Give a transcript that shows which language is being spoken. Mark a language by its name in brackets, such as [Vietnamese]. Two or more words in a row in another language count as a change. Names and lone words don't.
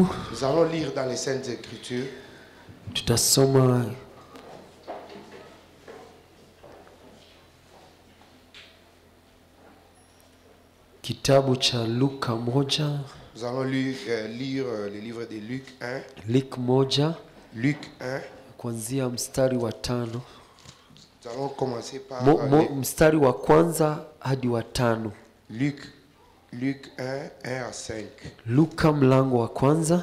[French] Nous allons lire dans les Saintes Écritures. [Swahili] Tutasoma kitabu cha Luka 1. [French] Nous allons lire le livre de Luc 1. Luc 1. Luc 1. [Swahili] Kuanzia mstari wa 5. [French] Nous allons commencer par [Swahili] mstari wa kwanza hadi wa 5. [French] Luc 1, 1 à 5. [Swahili] Luka mlango wa kwanza.